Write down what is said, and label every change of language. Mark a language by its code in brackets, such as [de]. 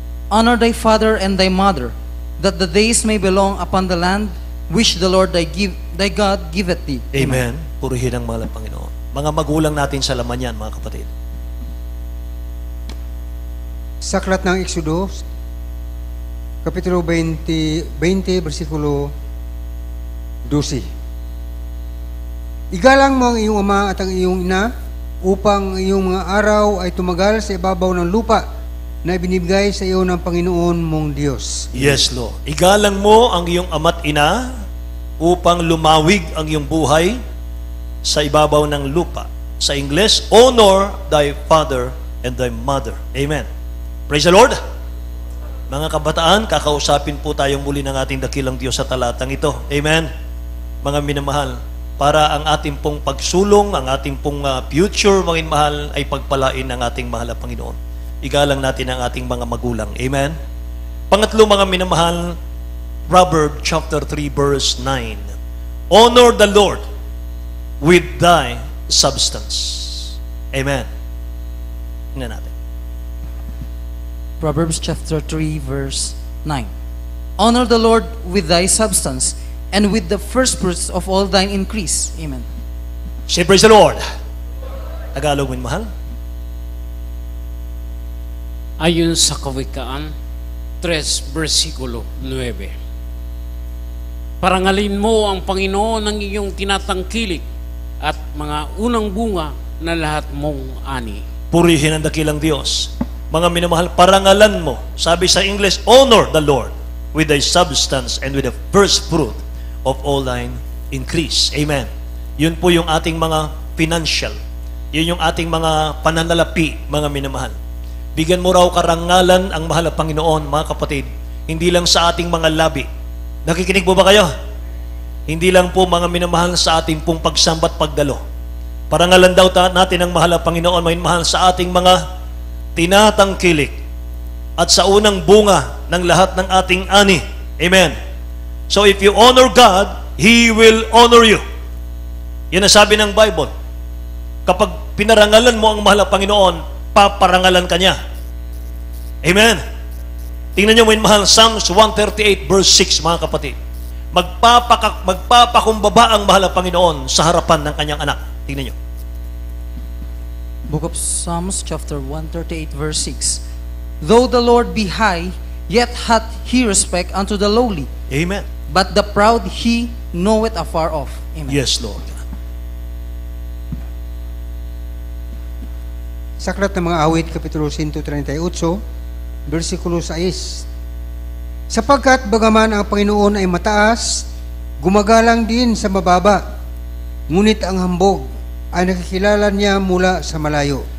[en] Honor thy father and thy mother, that the days may belong upon the land which the Lord thy God giveth thee. Amen. [tl] Purihin ang mahal ng Panginoon. Mga magulang natin sa laman yan, mga kapatid. Sa aklat ng Exodus, Kapitulo 20, versikulo 12. Igalang mo ang iyong ama at ang iyong ina, upang ang iyong mga araw ay tumagal sa ibabaw ng lupa na ibinibigay sa iyo ng Panginoon mong Diyos. [en] Yes, Lord. [tl] Igalang mo ang iyong ama't ina upang lumawig ang iyong buhay sa ibabaw ng lupa. Sa English, [en] honor thy father and thy mother. Amen. Praise the Lord. [tl] Mga kabataan, kakausapin po tayong muli ng ating dakilang Diyos sa talatang ito. Amen. Mga minamahal, para ang ating pong pagsulong, ang ating pong future, mga minamahal, ay pagpalain ng ating mahal na Panginoon. Igalang natin ang ating mga magulang. Amen. Pangatlo, mga minamahal, Proverbs chapter 3 verse 9. [en] Honor the Lord with thy substance. [tl] Amen. Tingnan natin. [en] Proverbs chapter 3 verse 9. Honor the Lord with thy substance, and with the first fruits of all thine increase. Amen. Say praise the Lord. [tl] Tagalog, min mahal. Ayon sa Kawikaan 3, versikulo 9. Parangalin mo ang Panginoon ng iyong tinatangkilik at mga unang bunga na lahat mong ani. Purihin ang dakilang Diyos. Mga minamahal, parangalan mo. Sabi sa English, [en] honor the Lord with thy substance and with the first fruit of all thine increase. [tl] Amen. Yun po yung ating mga financial. Yun yung ating mga pananalapi, mga minamahal. Bigyan mo raw karangalan ang mahal na Panginoon, mga kapatid, hindi lang sa ating mga labi. Nakikinig po ba kayo? Hindi lang po, mga minamahal, sa ating pong pagsambat pagdalo. Parangalan daw natin ang mahal na Panginoon, may mahal sa ating mga tinatangkilik at sa unang bunga ng lahat ng ating ani. Amen. [en] So if you honor God, He will honor you. [tl] Yan ang sabi ng Bible. Kapag pinarangalan mo ang mahal na Panginoon, paparangalan ka niya. Amen. Tingnan niyo, may mahal, Psalms 138 verse 6, mga kapatid. Magpapakumbaba ang mahal na Panginoon sa harapan ng kanyang anak. Tingnan niyo. [en] Book of Psalms chapter 138 verse 6. Though the Lord be high, yet hath he respect unto the lowly, Amen. but the proud he knoweth afar off. Amen. Yes, Lord. [tl] Sa Aklat ng mga Awit, Kapitulo 138, versikulo 6. Sapagkat bagaman ang Panginoon ay mataas, gumagalang din sa mababa, ngunit ang hambog ay nakikilala niya mula sa malayo.